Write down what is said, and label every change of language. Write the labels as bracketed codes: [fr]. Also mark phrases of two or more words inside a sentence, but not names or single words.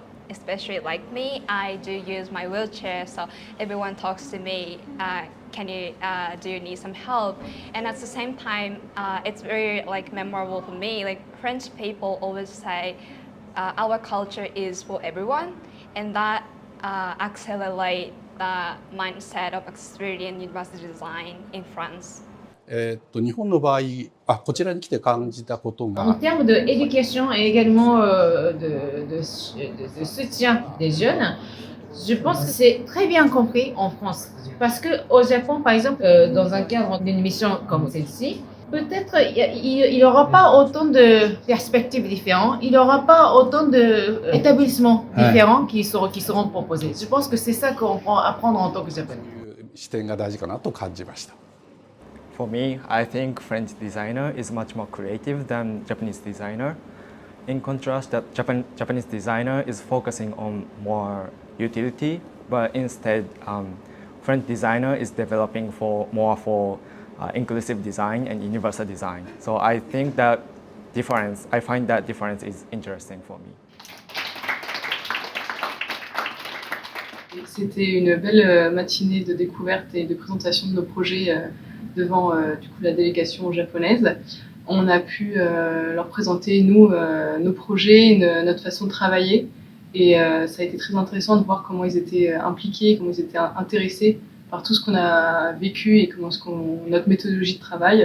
[en] Especially like me, I do use my wheelchair, so everyone talks to me, do you need some help? And at the same time, it's very memorable for me. French people always say, our culture is for everyone, and that accelerates the mindset of accessibility and universal design in France. [ja] 日本の場合、こちらに来て感じたことが。 [fr] En termes d'éducation et également de soutien des jeunes, je pense que c'est très bien compris en France. Parce qu'au Japon, par exemple, dans un cadre d'une mission comme celle-ci, peut-être il n'y aura pas autant de perspectives différentes, il n'y aura pas autant d'établissements différents qui seront proposés. Je pense que c'est ça qu'on peut apprendre en tant que Japonais. [ja] 視点が大事かなと感じました。 [en] For me, I think French designer is much more creative than Japanese designer. In contrast, Japanese designer is focusing on more utility, but instead, French designer is developing more for inclusive design and universal design. So I find that difference is interesting for me. [fr] C'était une belle matinée de découverte et de présentation de nos projets devant la délégation japonaise. On a pu leur présenter nos projets, notre façon de travailler et ça a été très intéressant de voir comment ils étaient impliqués, comment ils étaient intéressés par tout ce qu'on a vécu et notre méthodologie de travail.